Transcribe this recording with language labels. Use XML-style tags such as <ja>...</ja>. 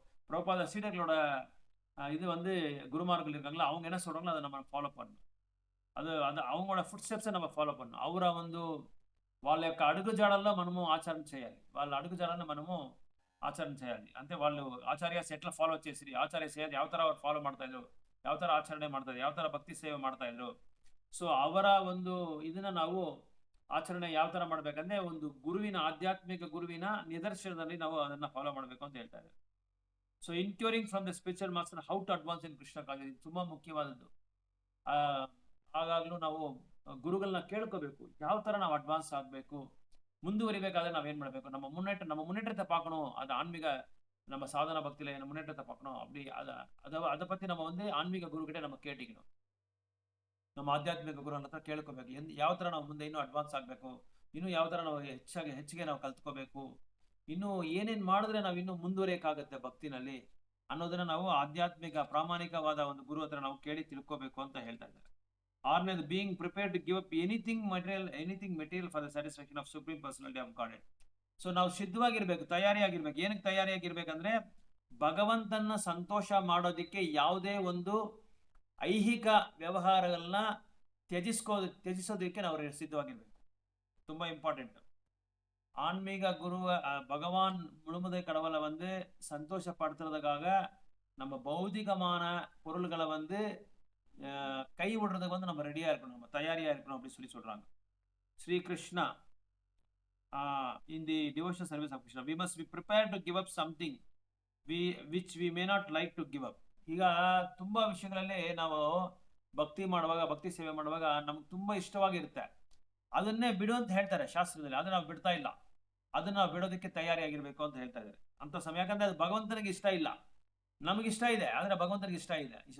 <ta>பிரபுபாத சீடர்களோட இது வந்து குருமார்கள் இருக்காங்களா, அவங்க என்ன சொல்கிறாங்களோ அதை நம்ம ஃபாலோ பண்ணணும். அது அவங்களோட ఫుట్ స్టెప్ஸை நம்ம ఫాలో பண்ணணும்.</ta> <kn>ಅವರ ಒಂದು</kn> <te>వాళ్ళ యొక్క అడుగుజాడల్లో మనము ఆచరణ చేయాలి. వాళ్ళ అడుగుజాడల్లో మనము ఆచరణ చేయాలి. అంటే వాళ్ళు ఆచార్యస్ ఎట్లా ఫాలో చేసిరి,</te> <kn>ఆచార్యస్ ಯಾವ ಥರ ಅವ್ರು ಫಾಲೋ ಮಾಡ್ತಾ ಇದ್ರು, ಯಾವ ಥರ ಆಚರಣೆ ಮಾಡ್ತಾ ಇದ್ರು, ಯಾವ ಥರ ಭಕ್ತಿ ಸೇವೆ ಮಾಡ್ತಾ ಇದ್ರು. ಸೊ ಅವರ ಒಂದು ಇದನ್ನ ನಾವು ಆಚರಣೆ ಯಾವ ಥರ ಮಾಡ್ಬೇಕಂದ್ರೆ ಒಂದು ಆಧ್ಯಾತ್ಮಿಕ ಗುರುವಿನ ನಿದರ್ಶನದಲ್ಲಿ ನಾವು ಅದನ್ನ ಫಾಲೋ ಮಾಡಬೇಕು ಅಂತ ಹೇಳ್ತಾ ಇದ್ದಾರೆ.</kn> <en>so inquiring from the spiritual master how to advance in Krishna conscious,</en> <kn>ಇದು ತುಂಬಾ ಮುಖ್ಯವಾದದ್ದು. ಆಗಾಗ್ಲೂ ನಾವು ಗುರುಗಳನ್ನ ಕೇಳ್ಕೋಬೇಕು, ಯಾವ ಥರ ನಾವು ಅಡ್ವಾನ್ಸ್ ಆಗಬೇಕು, ಮುಂದುವರಿಬೇಕಾದ್ರೆ ನಾವೇನ್ ಮಾಡಬೇಕು, ನಮ್ಮ</kn> <ta>முன்னேற்றத்தை பார்க்கணும். அது ஆன்மீக நம்ம சாதன பக்தியில முன்னேற்றத்தை பார்க்கணும். அப்படி அதை பத்தி நம்ம வந்து ஆன்மீக குரு கிட்ட நம்ம ಕೇಳಿಕணும்.</ta> <kn>ನಮ್ಮ ಆಧ್ಯಾತ್ಮಿಕ ಗುರು ಹತ್ರ ಕೇಳ್ಕೋಬೇಕು, ಯಾವ ಥರ ನಾವು ಮುಂದೆ ಇನ್ನೂ ಅಡ್ವಾನ್ಸ್ ಆಗಬೇಕು, ಇನ್ನೂ ಯಾವ ಥರ ನಾವು ಹೆಚ್ಚಿಗೆ ನಾವು ಕಲ್ತ್ಕೋಬೇಕು, ಇನ್ನೂ ಏನೇನು ಮಾಡಿದ್ರೆ ನಾವು ಇನ್ನೂ ಮುಂದುವರಿಯಕ್ಕಾಗತ್ತೆ ಭಕ್ತಿನಲ್ಲಿ ಅನ್ನೋದನ್ನ ನಾವು ಆಧ್ಯಾತ್ಮಿಕ ಪ್ರಾಮಾಣಿಕವಾದ ಒಂದು ಗುರು ಹತ್ರ ನಾವು ಕೇಳಿ ತಿಳ್ಕೋಬೇಕು ಅಂತ ಹೇಳ್ತಾ ಇದ್ದಾರೆ.</kn> <en>ಆರನೇದು being prepared to give up anything material for the satisfaction of supreme personality of God.</en> <kn>So ನಾವು ಸಿದ್ಧವಾಗಿರ್ಬೇಕು, ತಯಾರಿಯಾಗಿರ್ಬೇಕು. ಏನಕ್ಕೆ ತಯಾರಿಯಾಗಿರ್ಬೇಕಂದ್ರೆ ಭಗವಂತನ ಸಂತೋಷ ಮಾಡೋದಿಕ್ಕೆ ಯಾವುದೇ ಒಂದು ಐಹಿಕ ವ್ಯವಹಾರಗಳನ್ನ ತ್ಯಜಿಸೋದಕ್ಕೆ ನಾವು ಸಿದ್ಧವಾಗಿರ್ಬೇಕು. ತುಂಬಾ ಇಂಪಾರ್ಟೆಂಟ್.</kn> <ta>ஆன்மீக குரு பகவான் முழுமுதை கடவுளை வந்து சந்தோஷப்படுத்துறதுக்காக நம்ம பௌதிகமான பொருள்களை வந்து கை விடுறதுக்கு வந்து நம்ம ரெடியா இருக்கணும், நம்ம தயாரியா இருக்கணும் அப்படின்னு சொல்றாங்க.</ta> <en>Shri Krishna in the devotional service of Krishna we must be prepared to give up something which we may not like to give up.</en> <kn>ಈಗ ತುಂಬಾ ವಿಷಯಗಳಲ್ಲಿ ನಾವು ಭಕ್ತಿ ಸೇವೆ ಮಾಡುವಾಗ ನಮ್ಗೆ ತುಂಬಾ ಇಷ್ಟವಾಗಿರುತ್ತೆ, ಅದನ್ನೇ ಬಿಡು ಅಂತ ಹೇಳ್ತಾರೆ ಶಾಸ್ತ್ರದಲ್ಲಿ. ಅದನ್ನ ನಾವು ಬಿಡ್ತಾ ಇಲ್ಲ, ಅದನ್ನ ನಾವು ಬಿಡೋದಕ್ಕೆ ತಯಾರಿಯಾಗಿರ್ಬೇಕು ಅಂತ ಹೇಳ್ತಾ ಇದ್ದಾರೆ. ಅಂತ ಸಮಯ ಯಾಕಂದ್ರೆ ಅದು ಭಗವಂತನಿಗೆ ಇಷ್ಟ ಇಲ್ಲ, ನಮಗೆ ಇಷ್ಟ ಇದೆ, ಆದ್ರೆ ಭಗವಂತನಿಗೆ ಇಷ್ಟ ಇದೆ.</kn>